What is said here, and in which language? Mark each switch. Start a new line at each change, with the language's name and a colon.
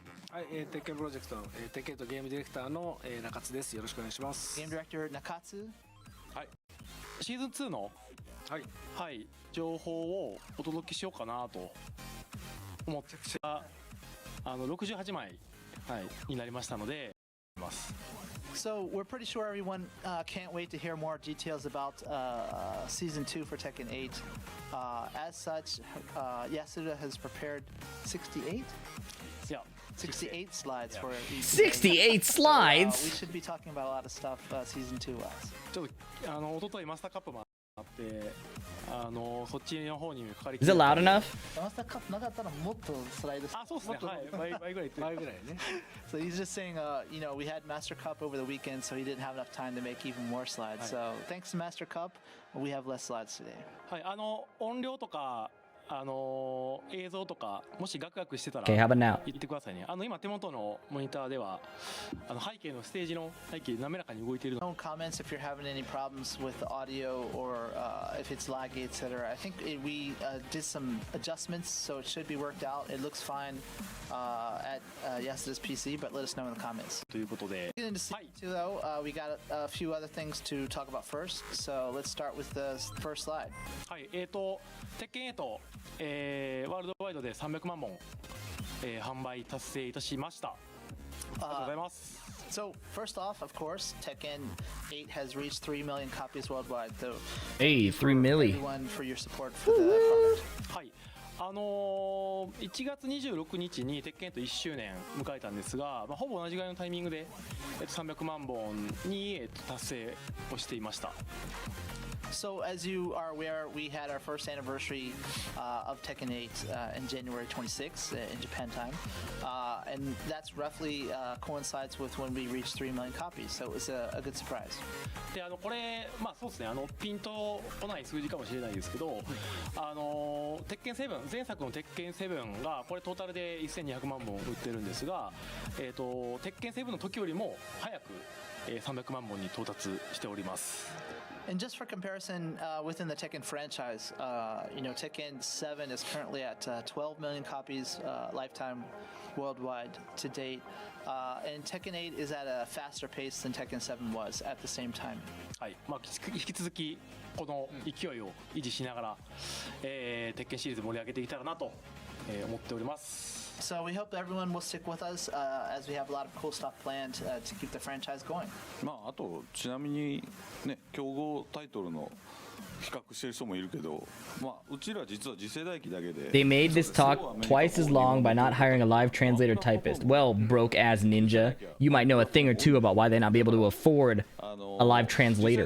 Japanese: はい、テッケンプロジェクトの、テッケンとゲームディレクターの、中津です。よろしくお願いします。
English: Game Director Nakatsu.
Japanese: はい。シーズン2の、はい、はい、情報をお届けしようかなと思って68枚、はい、になりましたので、ます。
English: So we're pretty sure everyone can't wait to hear more details about Season 2 for Tekken 8. As such, Yasuda has prepared 68? Yeah. 68 slides for each. 68 slides? We should be talking about a lot of stuff Season 2 wise.
Japanese: ちょっと一昨日マスターカップもあって、そっちの方にかかり。
English: Is it loud enough?
Japanese: マスターカップなかったらもっとスライド。あ、そうですね。はい、倍ぐらいね。
English: So he's just saying, you know, we had Master Cup over the weekend, so he didn't have enough time to make even more slides. So thanks to Master Cup, we have less slides today.
Japanese: はい、音量とか。映像とかもしガクガクしてたら
English: Okay, how about now?
Japanese: 言ってくださいね。今手元のモニターでは背景のステージの背景滑らかに動いている。
English: No comments if you're having any problems with the audio or if it's laggy, etc. I think we did some adjustments, so it should be worked out. It looks fine at Yasuda's PC, but let us know in the comments.
Japanese: ということで。
English: Get into Season 2 though, we got a few other things to talk about first. So let's start with the first slide.
Japanese: はい、鉄拳8。ワールドワイドで300万本、販売達成いたしました。ありがとうございます。
English: So first off, of course, Tekken 8 has reached 3 million copies worldwide. So Hey, 3 million. Everyone for your support for the product.
Japanese: はい。 1月26日に鉄拳と1周年迎えたんですが、ほぼ同じぐらいのタイミングで、300万本に、達成をしていました。
English: So as you are aware, we had our first anniversary of Tekken 8 in January 26th in Japan time, and that's roughly coincides with when we reached 3 million copies. So it was a good surprise.
Japanese: でこれそうですねピンとこない数字かもしれないですけど、鉄拳7前作の鉄拳7がこれトータルで1200万本売ってるんですが、鉄拳7の時よりも早く300万本に到達しております。
English: And just for comparison, within the Tekken franchise, you know, Tekken 7 is currently at 12 million copies lifetime worldwide to date, and Tekken 8 is at a faster pace than Tekken 7 was at the same time.
Japanese: はい、引き続きこの勢いを維持しながら、鉄拳シリーズ盛り上げていけたらなと、思っております。
English: So we hope everyone will stick with us as we have a lot of cool stuff planned to keep the franchise going.
Japanese: あとちなみにね競合タイトルの比較してる人もいるけど、うちら実は次世代機だけで。
English: They made this talk twice as long by not hiring a live translator typist. Well, broke ass ninja, you might know a thing or two about why they not be able to afford a live translator.